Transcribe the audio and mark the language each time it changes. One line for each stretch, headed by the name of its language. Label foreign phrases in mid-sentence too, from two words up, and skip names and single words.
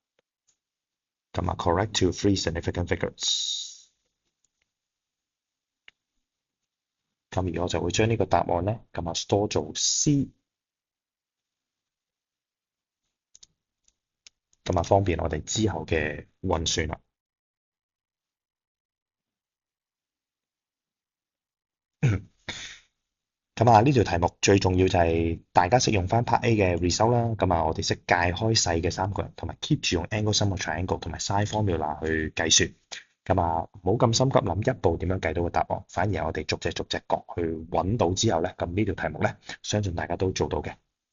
Cantonese: 咁啊 ，
English: correct to three significant figures。
Cantonese: 咁而我就會將呢個答案咧，咁啊 store 做 C，咁啊方便我哋之後嘅運算啦。咁啊，呢條題目最重要就係大家識用翻 Part A 嘅 result 啦。咁啊，我哋識界開細嘅三角形，同埋 keep 住用
English: angle sum of triangle
Cantonese: 同埋
English: sin formula
Cantonese: 去計算。咁啊，唔好咁心急諗一步點樣計到個答案，反而係我哋逐隻角去揾到之後咧，咁呢條題目咧，相信大家都做到嘅。